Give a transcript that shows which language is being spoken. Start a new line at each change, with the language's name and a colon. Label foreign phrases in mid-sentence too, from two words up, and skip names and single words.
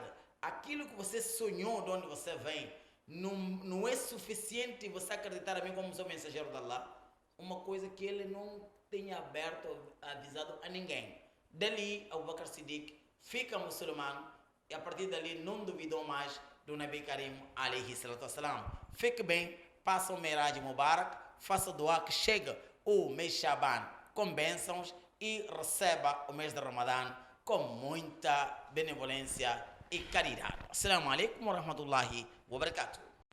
Portuguese: Aquilo que você sonhou de onde você vem, não é suficiente você acreditar a mim como sou mensageiro de Allah? Uma coisa que ele não tenha aberto, avisado a ninguém. Dali, Abu Bakr Siddiq fica muçulmano e a partir dali não duvidou mais do
Arabic: نبي كريم عليه الصلاة والسلام.
Portuguese: Fique bem, passa o
Arabic: معراج مبارك,
Portuguese: faça doa que chega o mês Shaban com bênçãos e receba o mês de Ramadã com muita benevolência e caridade.
Arabic: السلام عليكم ورحمة الله وبركاته.